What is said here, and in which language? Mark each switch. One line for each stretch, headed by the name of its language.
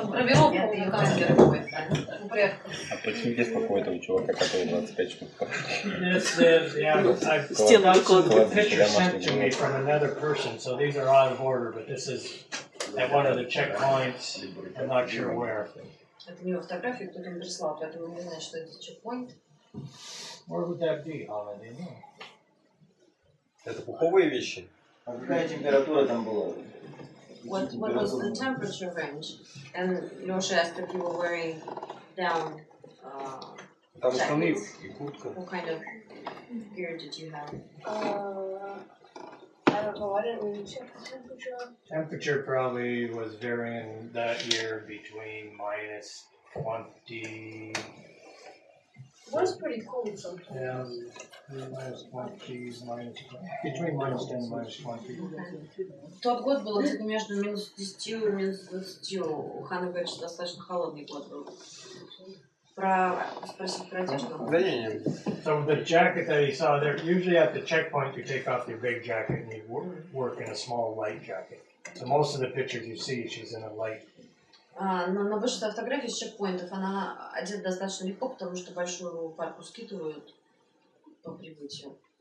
Russian: Гравировку камень какой-то. А почему здесь какой-то у чувака, который 25 штук?
English: This is, yeah, I've got some pictures sent to me from another person, so these are out of order, but this is at one of the checkpoints. I'm not sure where.
Russian: Это не фотографии, кто-то им прислал, поэтому не знаю, что это чекпоинт.
English: Where would that be, Hama? Do you know?
Russian: Это пуховые вещи? А какая температура там была?
English: What was the temperature range? And Losha asked if you were wearing down
Russian: Там штаны
English: jackets.
Russian: и куртка.
English: What kind of gear did you have? I don't know, I didn't really check the temperature. Temperature probably was varying that year between minus 20. It was pretty cold sometimes. Yeah, minus 20, minus 20, between minus 10 and minus 20.
Russian: Тот год был где-то между минус 10 и минус 20. Ханна говорит, что достаточно холодный год был. Спросить про одежду? Да не.
English: So the jacket that he saw there, usually at the checkpoint you take off your big jacket and you work in a small light jacket. So most of the pictures you see, she's in a light.
Russian: Но на большинстве фотографий с чекпоинтов она одета достаточно легко, потому что большую парку скидывают по прибытию.